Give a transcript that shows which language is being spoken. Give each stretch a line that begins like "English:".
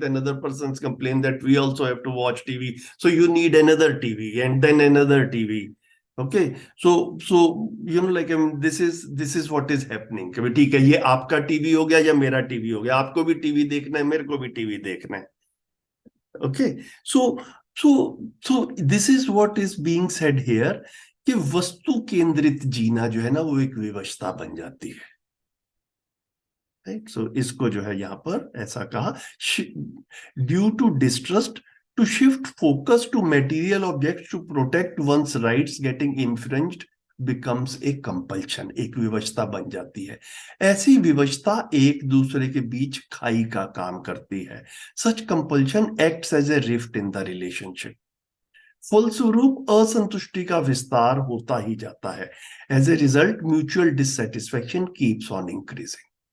English: Then another person's complain that we also have to watch TV, so you need another TV and then another TV. Okay, so like this is what is happening.
Hindi: ठीक है, ये आपका TV हो गया या मेरा TV हो गया, आपको भी टीवी देखना है, मेरे को भी टीवी देखना है.
English: Okay, so this is what is being said here
Hindi: कि वस्तु केंद्रित जीना जो है ना वो एक विवशता बन जाती है.
English: Right? So
Hindi: इसको जो है यहाँ पर ऐसा कहा,
English: due to distrust, to shift focus to material objects to protect one's rights getting infringed becomes a compulsion.
Hindi: एक विवशता बन जाती है. ऐसी विवशता एक दूसरे के बीच खाई का काम करती है.
English: Such compulsion acts as a rift in the relationship.
Hindi: फलस्वरूप असंतुष्टि का विस्तार होता ही जाता है.
English: As a result, mutual dissatisfaction keeps on increasing.